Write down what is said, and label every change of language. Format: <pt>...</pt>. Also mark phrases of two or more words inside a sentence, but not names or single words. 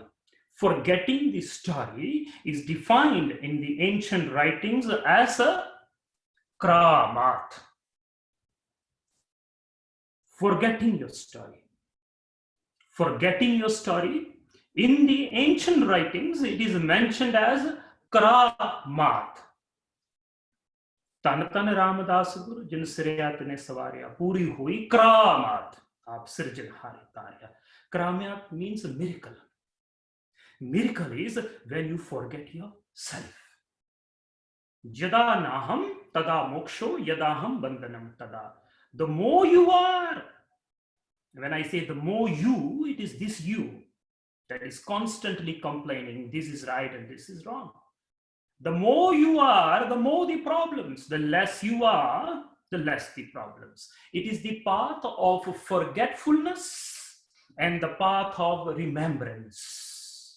<en>Forgetting the story is defined in the ancient writings as a kramat. Forgetting your story. Forgetting your story. In the ancient writings, it is mentioned as kramat.</en> <pa>ਤਨ ਤਨ ਰਾਮਦਾਸ ਗੁਰੂ ਜਿਨ ਸਿਰਯਾਤ ਨੇ ਸਵਾਰਿਆ ਪੂਰੀ ਹੋਈ ਕਰਾਮਾਤ ਆਪ ਸ੍ਰਿਜਨਹਾਰੀ ਤਾਰਿਆ.</pa> <en>Kramat means a miracle. Miracle is when you forget yourself.</en> <sa>यदा नाहं तदा मोक्षो यदाहं बन्धनं तदा.</sa> <en>The more you are, when I say the more you, it is this you that is constantly complaining, this is right and this is wrong. The more you are, the more the problems. The less you are, the less the problems. It is the path of forgetfulness and the path of remembrance.</en>